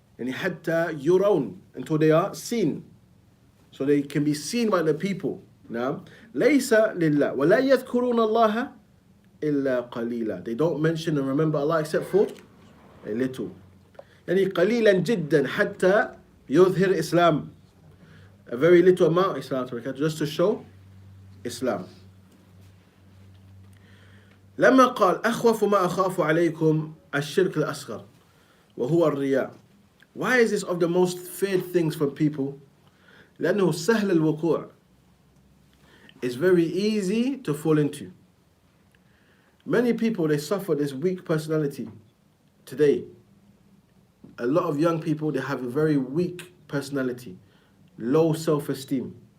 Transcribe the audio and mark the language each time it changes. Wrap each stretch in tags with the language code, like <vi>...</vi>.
<ar>حتى يرون,</ar> <en>until they are seen. So they can be seen by the people.</en> <ar>ليس لله ولا يذكرون الله إلا قليلا.</ar> <en>They don't mention and remember Allah except for a little.</en> <ar>قليلا جدا حتى يظهر Islam.</ar> <en>A very little amount, just to show Islam.</en> <ar>لما قال أخوف ما أخاف عليكم الشرك الأصغر وهو الرياء.</ar> <en>Why is this of the most feared things from people?</en> <ar>لأنه سهل الوقوع.</ar> <en>It's very easy to fall into. Many people, they suffer this weak personality today. A lot of young people, they have a very weak personality, low self-esteem.</en>